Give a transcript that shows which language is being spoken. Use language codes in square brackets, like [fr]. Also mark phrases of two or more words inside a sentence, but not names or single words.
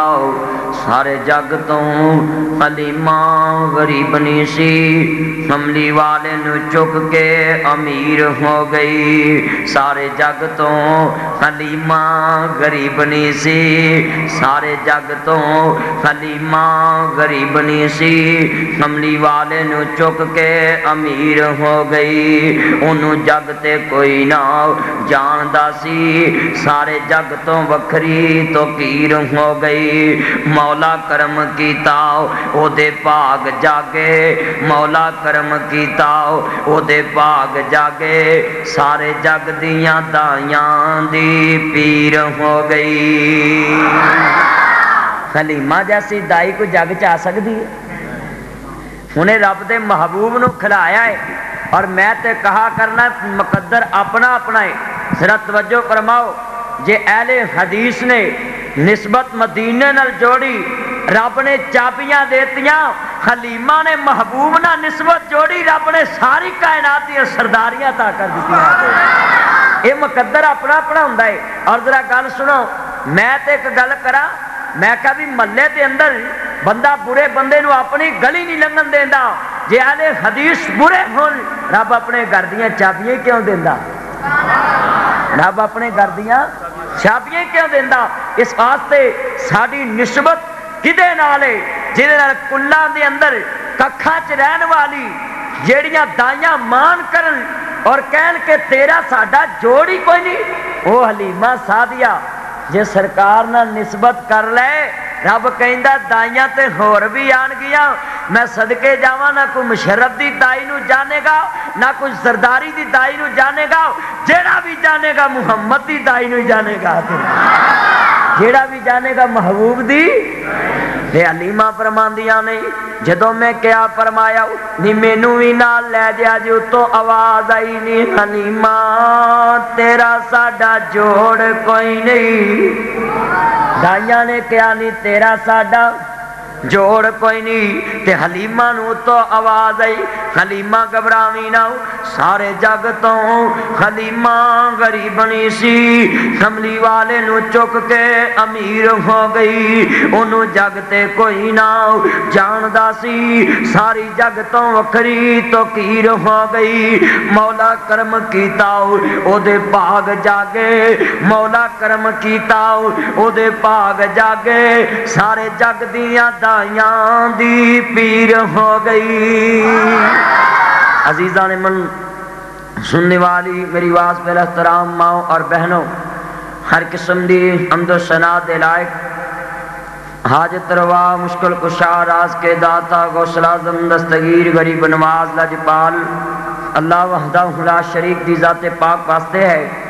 [pa] سارے جگ تو حلیمہ غریب نی سی، کملی والے نو چک کے امیر ہو گئی۔ سارے جگ تو حلیمہ غریب نی سی، سارے جگ تو حلیمہ غریب نی سی، کملی والے نو چک کے امیر ہو گئی۔ انہوں جگ تے کوئی نہ جاندا سی، سارے جگ تو وکھری تو پیر ہو گئی۔ مولا کرم کیتا او دے پاگ جاگے، مولا کرم کیتا او دے پاگ جاگے، سارے جگ دیاں دائیاں دی پیر ہو گئی۔ [ur] حلیمہ جیسی دائی کو جگ چاہ سکتی ہے؟ [pa] انہیں رب دے محبوب نو کھلایا ہے، اور میں تے کہا کرنا مقدر اپنا اپنا ہے۔ ذرا توجہ فرماؤ، جے اہل حدیث نے نسبت مدینے نال جوڑی، رب نے چابیاں دیتیاں، حلیمہ نے محبوب نال نسبت جوڑی، رب نے ساری کائنات دی سرداریاں عطا کر دتی۔ یہ مقدر اپنا اپنا ہوندا ہے۔ اور ذرا گل سنو، میں تے ایک گل کراں، میں کہا بھی محلے دے اندر بندہ برے بندے نو اپنی گلی نہیں لنگن دیندا، جے اہل حدیث برے ہون رب اپنے گھر دیاں چابیاں کیوں دیندا؟ رب اپنے گھر دیاں چابیاں کیوں دیندا؟ اس واسطے ساری نسبت کدے نال ہے؟ جہدے نال کلاں دے اندر ککھاں چ رہن والی جیڑیاں دائیاں مان کرن اور کہن کہ تیرا ساڈا جوڑ ہی کوئی نہیں، وہ حلیمہ سعدیہ جے سرکار نال نسبت کر لے، رب کہندا دائیاں تے ہور بھی آن گیاں، میں صدقے جاواں، نہ کوئی مشرف دی دائی نو جانے گا، نہ کوئی زرداری دی دائی نو جانے گا، جیڑا بھی جانے گا محمد دی دائی نو جانے گا، جیڑا بھی جانے گا محبوب دی۔ تے حلیمہ فرماندیاں نہیں، جدوں میں کیا فرمایا نی مینوں وی نال لے جا جو تو آواز آئی نی حلیمہ تیرا ساڈا جوڑ کوئی نہیں، دائیاں نے کیا نہیں تیرا ساڈا جوڑ کوئی نہیں۔ تے حلیمہ نو تو آواز آئی، حلیمہ گھبراویں نہ، سارے جگ تو حلیمہ غریب نہیں سی، کملی والے نو چک کے امیر ہو گئی۔ انہوں جگ تے کوئی نہ جاندا سی، ساری جگ تو وکھری تو کیر ہو گئی۔ مولا کرم کیتا او دے باغ جاگے، مولا کرم کیتا او دے باغ جاگے، سارے جگ دیاں دائیاں دی پیر ہو گئی۔ [ur] عزیزان من سننے والی میری آواز پر احترام ماؤں اور بہنوں، [pa] ہر قسم دی حمد و ثنا دے لائق، حاجت روا مشکل کشا راز کے داتا غوث اعظم دستگیر غریب نواز لاجپال اللہ وحدہ لا شریک دی ذات پاک واسطے ہے۔